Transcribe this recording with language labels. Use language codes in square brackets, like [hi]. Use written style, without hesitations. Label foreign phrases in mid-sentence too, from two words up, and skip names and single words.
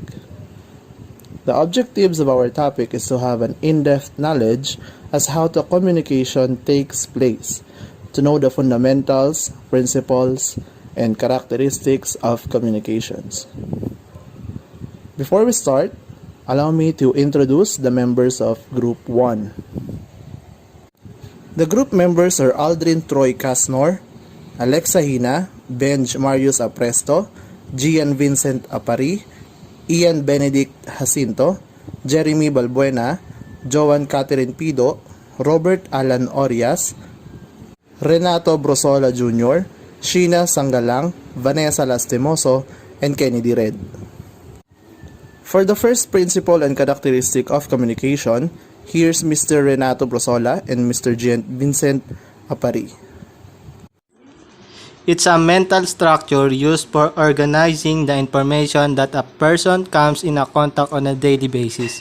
[en] The objectives of our topic is to have an in-depth knowledge as how the communication takes place, to know the fundamentals, principles, and characteristics of communications. Before we start, allow me to introduce the members of Group 1. The group members are Aldrin Troy Casnor, Alexa Hina, Benj Marius Apresto, Gian Vincent Apari, Ian Benedict Jacinto, Jeremy Balbuena, Joan Catherine Pido, Robert Alan Orias, Renato Brosola Jr., Sheena Sangalang, Vanessa Lastimoso, and Kennedy Red. For the first principle and characteristic of communication, here's Mr. Renato Brosola and Mr. Vincent Apari. It's a mental structure used for organizing the information that a person comes in contact on a daily basis.